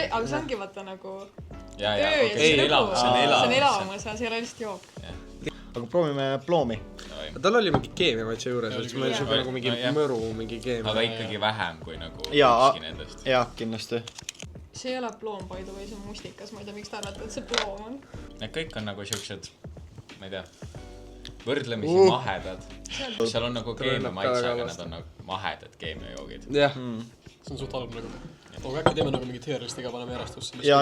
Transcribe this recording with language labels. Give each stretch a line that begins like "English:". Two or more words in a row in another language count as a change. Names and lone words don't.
Estonian: Aga see ongi vaata nagu töö Ja, ja okei, see on elamus, see on elamus ja see ei ole lihtsalt jook. Aga proovime ploomi. Tal oli mingi keemia maitse juures, et meil Jaa. oli nagu mingi No, jah. mõru, mingi keemia. Aga ikkagi vähem kui nagu Jaa. ükski nendest. Jah, kindlasti. See ei ole ploom,
English: by the way,
Estonian: see on mustikas, ma ei tea, miks te arvate, et see ploom on. Need kõik on nagu siuksed, ma ei tea, võrdlemisi mahedad. Seal on nagu keemia maitse, aga nad on nagu mahedad keemiajoogid. Jah, see on suht halb nagu. Aga äkki teeme nagu mingit tier-listiga, paneme järjestusse. Ja.